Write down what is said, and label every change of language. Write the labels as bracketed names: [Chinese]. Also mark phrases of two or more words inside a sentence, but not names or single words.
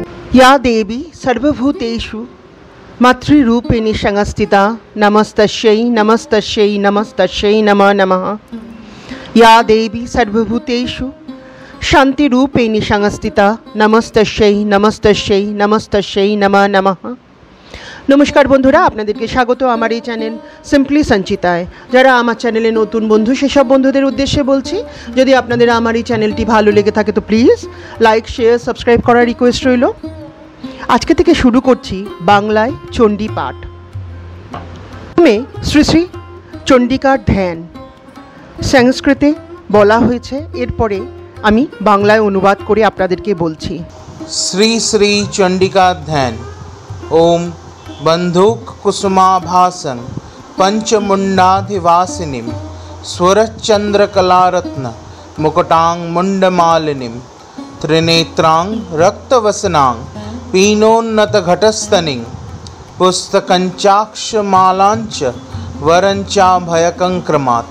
[Sanskrit] या देवी सर्वभूतेषु मातृरूपिणी संस्थिता नमस्तस्यै नमस्तस्यै नमस्तस्यै नमो नमः। या देवी सर्वभूतेषु शान्तिरूपिणी संस्थिता नमस्तस्यै नमस्तस्यै नमस्तस्यै नमो नमः। [Bangla] নমস্কার বন্ধুরা, আপনাদেরকে স্বাগত আমার এই চ্যানেল সিম্পলি সঞ্চিতায়। যারা আমার চ্যানেলে নতুন বন্ধু সেসব বন্ধুদের উদ্দেশ্যে বলছি, যদি আপনাদের আমার এই চ্যানেলটি ভালো লেগে থাকে তো [English] please like share subscribe [Bangla] করার রিকোয়েস্ট রইল। আজকে থেকে শুরু করছি বাংলায় চণ্ডী পাঠ। প্রথমে শ্রী শ্রী চণ্ডিকার ধ্যান সংস্কৃতে বলা হয়েছে, এরপরে আমি বাংলায় অনুবাদ করে আপনাদেরকে বলছি। শ্রী শ্রী চণ্ডিকা ধ্যান। [Sanskrit] ওম बंधुक कुसुमाभासं पंचमुंडाधिवासिनीं स्वरचंद्रकलारत्न मुकुटांग मुंडमालिनीं त्रिनेत्रां रक्तवसनां पीनोन्नतघटस्तनीं पुस्तकंचाक्षमालांच वरंचाभयकंक्रमात्